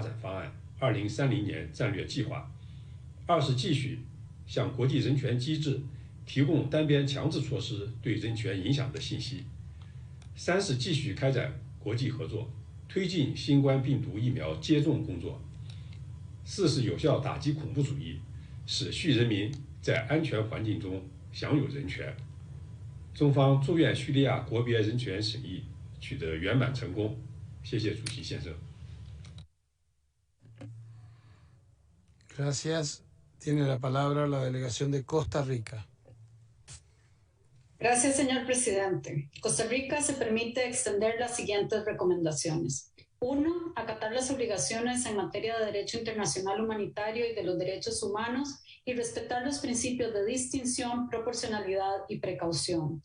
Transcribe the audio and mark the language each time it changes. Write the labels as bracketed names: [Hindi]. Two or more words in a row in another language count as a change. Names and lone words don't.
[Chinese] 展方案2030年战略计划；二是继续向国际人权机制提供单边强制措施对人权影响的信息；三是继续开展国际合作，推进新冠病毒疫苗接种工作；四是有效打击恐怖主义，使叙人民在安全环境中享有人权。中方祝愿叙利亚国别人权审议取得圆满成功。谢谢主席先生。 [Spanish] Gracias. Tiene la palabra la delegación de Costa Rica. Gracias, señor presidente. Costa Rica se permite extender las siguientes recomendaciones. 1. Acatar las obligaciones en materia de derecho internacional humanitario y de los derechos humanos y respetar los principios de distinción, proporcionalidad y precaución.